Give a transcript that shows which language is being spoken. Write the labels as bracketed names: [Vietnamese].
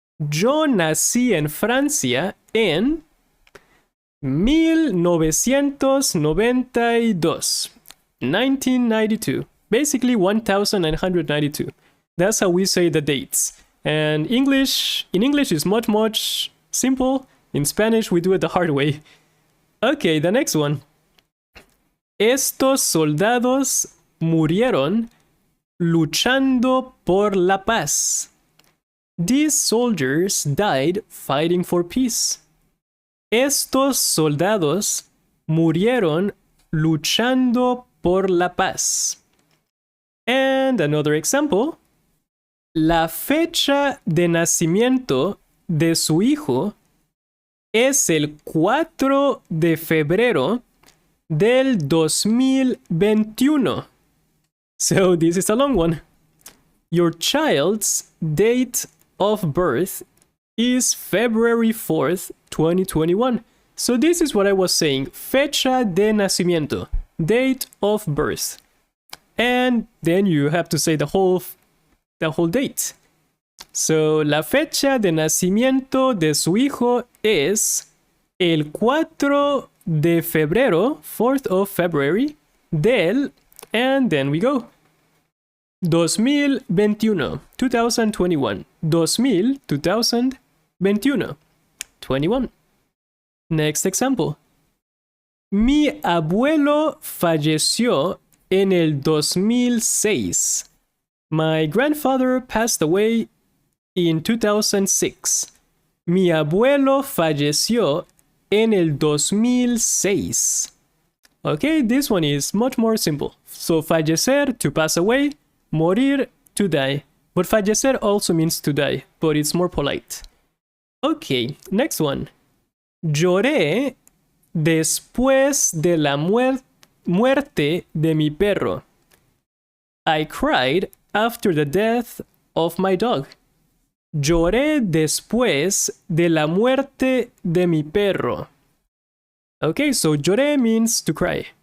[Spanish] Yo nací en Francia en 1992. [English] 1992. Basically 1992. That's how we say the dates. And in English is much simple. In Spanish, we do it the hard way. Okay, the next one. [Spanish] Estos soldados murieron luchando por la paz. [English] These soldiers died fighting for peace. [Spanish] Estos soldados murieron luchando por la paz. [English] And another example. [Spanish] La fecha de nacimiento de su hijo es el 4 de febrero del 2021. [English] So this is a long one. Your child's date of birth is February 4th, 2021. So this is what I was saying. [Spanish] Fecha de nacimiento. [English] Date of birth. And then you have to say the whole date. [Spanish] So, la fecha de nacimiento de su hijo es el 4 de febrero, [English] 4th of February, [Spanish] del, [English] and then we go. 2021, 2021, 2021, 21. Next example. [Spanish] Mi abuelo falleció en el 2006. [English] My grandfather passed away in 2006. [Spanish] Mi abuelo falleció en el 2006. [English] Okay, this one is much more simple. So fallecer, to pass away, morir, to die. But fallecer also means to die, but it's more polite. Okay, next one. [Spanish] Lloré después de la muerte de mi perro. [English] I cried after the death of my dog. [Spanish] Lloré después de la muerte de mi perro. [English] Okay, so lloré means to cry.